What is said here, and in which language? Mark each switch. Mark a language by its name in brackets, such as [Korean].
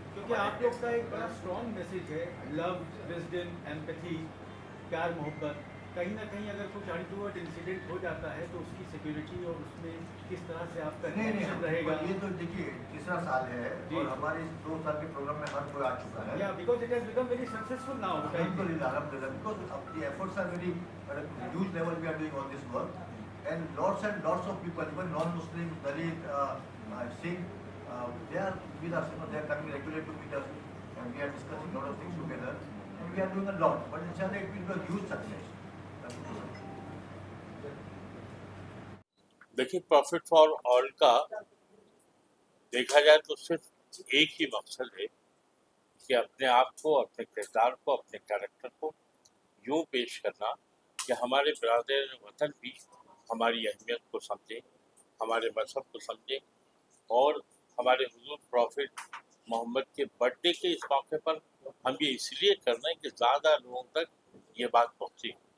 [Hindi] क्योंकि आप लोग का एक बड़ा स्ट्रॉन्ग मैसेज है, लव, विजडम, एम्पैथी, प्यार मोहब्बत। कहीं ना कहीं अगर कुछ अनटूवर्ड इंसिडेंट हो जाता है तो उसकी सिक्योरिटी और उसमें किस तरह से आपका नहीं रहेगा? ये तो देखिए तीसरा साल है और हमारे 2 साल के प्रोग्राम में हर कोई आ चुका है। [English] या because it has become very successful now. Alhamdulillah, because the efforts are very at a huge level we are doing all this work, and lots of people, even non-Muslims, Dalit, Sikh, they are with us. They are coming regularly to meet us, and we are discussing lot of things together, and we are doing a lot. But inshallah, it will be a huge success. [Hindi] देखिए, profit for all का देखा जाए तो सिर्फ एक ही मकसद है कि अपने आप को, अपने किरदार को, अपने कैरेक्टर को यूँ पेश करना कि हमारे बिरादर वतन भी हमारी अहमियत को समझें, हमारे मजहब को समझें, और हमारे हुजूर प्रॉफिट मोहम्मद के बर्थडे के इस मौके पर हम ये इसलिए कर रहे हैं कि ज़्यादा लोगों तक ये बात पहुँचे।